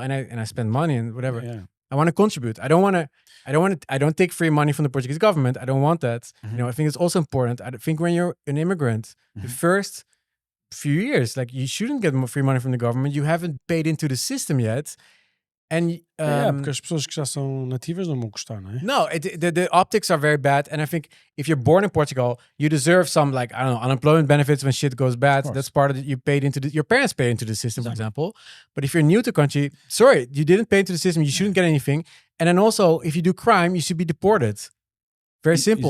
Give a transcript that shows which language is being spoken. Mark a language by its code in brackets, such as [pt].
[en] And I spend money and whatever. Yeah. I want to contribute. I don't take free money from the Portuguese government. I don't want that. You know, I think it's also important. I think when you're an immigrant, the first few years, like you shouldn't get free money from the government. You haven't paid into the system yet. And [pt] porque as pessoas que já são nativas não vão gostar, não é? [en] No, the optics are very bad. And I think if you're born in Portugal, you deserve some, like, I don't know, unemployment benefits when shit goes bad. That's part of it. You paid into your parents paid into the system, for example. But if you're new to the country, sorry, you didn't pay into the system. You shouldn't get anything. And then also, if you do crime, you should be deported. Very simple.